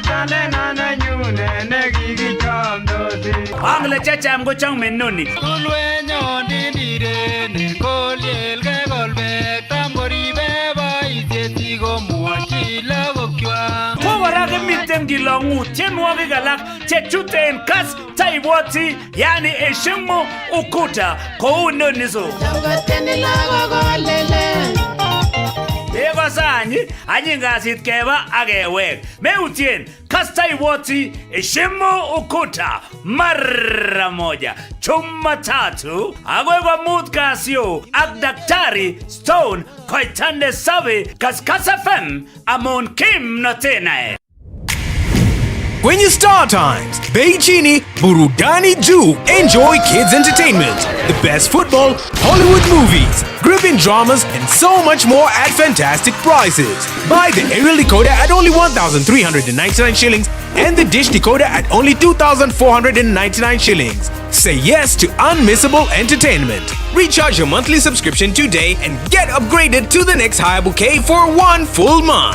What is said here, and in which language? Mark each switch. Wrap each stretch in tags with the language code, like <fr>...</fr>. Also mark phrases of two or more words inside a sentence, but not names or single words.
<kln>Angle checham kochang menoni. Tulwenyon dindireni kolyelke kolbek tam koribe boisiet komwochi lagokchwak. Kora kemiten kilongu tienwogik alak chechuten kas taibwoti</kln> <sw>yani heshimu ukuta</sw> <kln>kou nonizo. Chamgoteni lagok kolele. Ego sanyi anyingasit keba akewek. Meutien kasta ibwoti</kln> <sw>heshimu ukuta mara moja.</sw> <kln>Jumatatu agoi komut kasio ak Daktari Stone koitande sabe Kass FM amon kim notenae.</kln> <sw>Kwenye Star Times, Beijini, Burudani Juu.</sw> <en>Enjoy kids entertainment, the best football, Hollywood movies, gripping dramas, and so much more at fantastic prices. Buy the aerial decoder at only 1,399 shillings and the dish decoder at only 2,499 shillings. Say yes to unmissable entertainment. Recharge your monthly subscription today and get upgraded to the next higher bouquet for 1 full month.</en>